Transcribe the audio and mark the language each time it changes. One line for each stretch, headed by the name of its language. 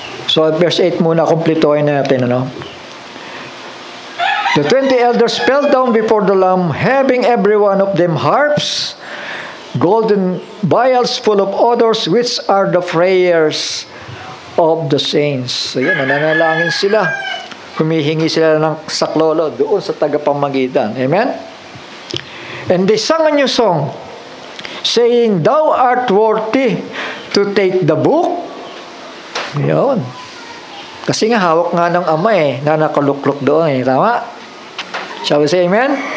Filipino: So, verse 8 muna, kumplituhin natin,
English: The 20 elders fell down before the Lamb, having every one of them harps, golden vials full of odors, which are the prayers of the saints.
Filipino: So, yan, nananalangin sila. Humihingi sila ng saklolo doon sa tagapamagitan. Amen?
English: And they sang a new song, saying, Thou art worthy to take the book.
Filipino: Yun. Kasi nga, hawak nga ng ama na nakaluklok doon Tama?
English: Shall we say amen?